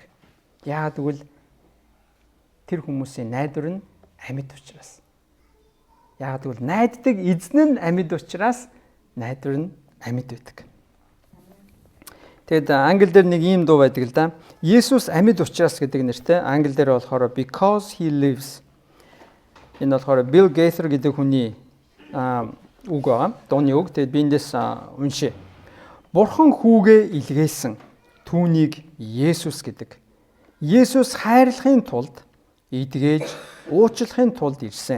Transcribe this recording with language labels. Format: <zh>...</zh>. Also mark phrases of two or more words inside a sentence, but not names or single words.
<mn>Яагаад гэвэл тэр хүмүүсийн найдвар нь амьд учраас. Яагаад гэвэл найддаг эзэн нь амьд учраас найдвар нь амьд байдаг. Тэгэд англи дээр нэг ийм дуу байдаг л да. Есүс амьд учраас гэдэг нэртэй. Англи дээр болохоор</mn> <en>because he lives.</en> <mn>Энэ болохоор Bill Gaither гэдэг хүний үг байгаа. Дууны үг. Тэгэд би эндээс уншия. Бурхан хүүгээ илгээсэн. Түүнийг Есүс гэдэг. Есүс хайрлахын тулд идгээж уучлахын тулд ирсэн.</mn>